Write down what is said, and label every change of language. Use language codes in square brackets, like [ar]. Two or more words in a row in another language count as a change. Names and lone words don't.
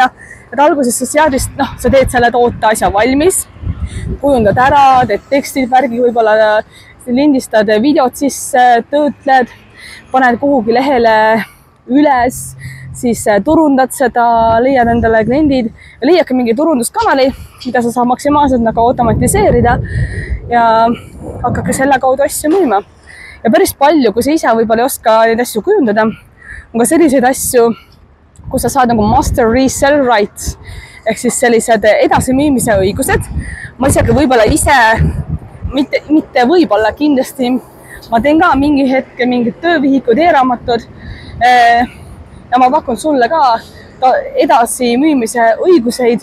[et] Et alguses sa seadist, sa teed selle toote asja valmis, kujundad ära, teed tekstid, värgi, võib-olla lindistad videot sisse, töötled, paned kuhugi lehele üles, siis turundad seda, leiad endale kliendid, leiad ka mingi turunduskanali, mida sa saad maksimaalselt nagu automatiseerida ja hakkake selle kaudu asju müüma. Ja päris palju, kui sa ise võib-olla ei oska neid asju kujundada, on ka selliseid asju, kus sa saad nagu [en] master resell rights [et] ehk siis sellised edasimüümise õigused. Ma isegi võib-olla ise, mitte võib-olla kindlasti, ma teen ka mingi hetke mingid töövihikud, e-raamatud ja ma pakun sulle ka edasimüümise õiguseid.